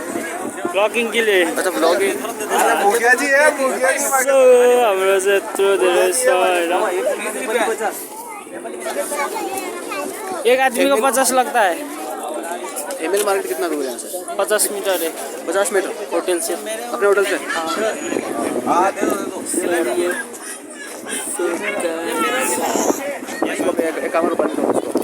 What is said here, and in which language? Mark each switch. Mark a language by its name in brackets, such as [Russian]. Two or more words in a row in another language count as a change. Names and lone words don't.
[Hindi] ब्लॉगिंग के लिए अच्छा ब्लॉगिंग मुखिया जी है मुखिया जी [Nepali] हाम्रो चाहिँ यत्रो धेरै छ हैन [Hindi] एक आदमी को 50 लगता है एमएल मार्केट कितना दूर है यहाँ से 50 मीटर है 50 मीटर होटल से अपने होटल से हाँ दे दो एक काम करो